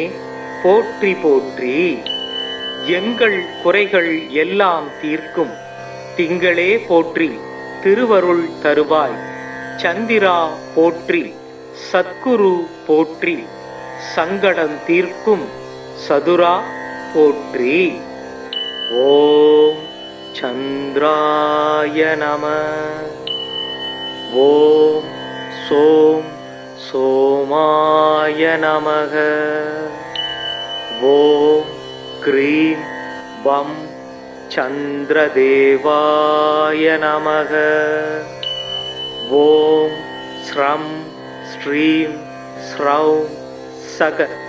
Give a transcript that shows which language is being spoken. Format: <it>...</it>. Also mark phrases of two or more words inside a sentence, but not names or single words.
<ta>போற்றி போற்றி எங்கள் குறைகள் எல்லாம் தீர்க்கும் திங்களே போற்றி திருவருள் தருவாய் சந்திரா போற்றி சத்குரு போற்றி சங்கடம் தீர்க்கும் சதுரா போற்றி</ta> <sa>ॐ चन्द्राय नम ॐ सोम् सोमाय नमः ओम क्रीं बम चंद्रदेवाय नमः ओम श्रं श्रीं स्रौं सग</sa>